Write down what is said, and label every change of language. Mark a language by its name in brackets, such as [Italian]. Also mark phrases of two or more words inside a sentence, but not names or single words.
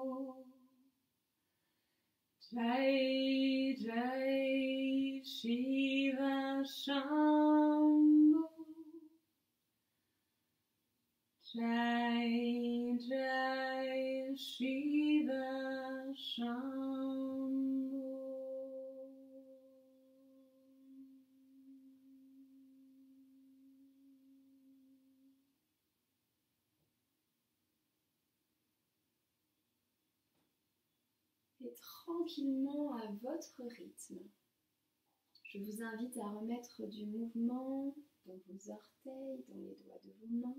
[Sanskrit] Jai Jai Shiva Shambho. Jai Jai Shiva Shambho. [French] Et tranquillement à votre rythme, je vous invite à remettre du mouvement dans vos orteils, dans les doigts de vos mains.